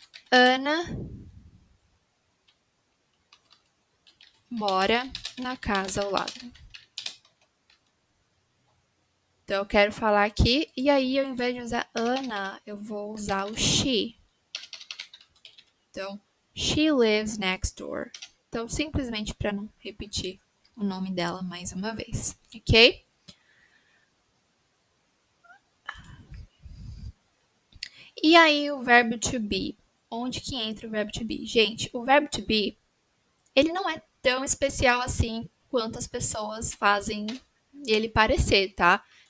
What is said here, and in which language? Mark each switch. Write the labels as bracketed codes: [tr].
[pt] Ana mora na casa ao lado. Então, eu quero falar aqui, e aí, ao invés de usar Ana, eu vou usar o she. Então, [en] she lives next door. [pt] Então, simplesmente para não repetir o nome dela mais uma vez, ok? E aí, o verbo to be. Onde que entra o verbo to be? Gente, o verbo to be, ele não é tão especial assim quanto as pessoas fazem ele parecer, tá?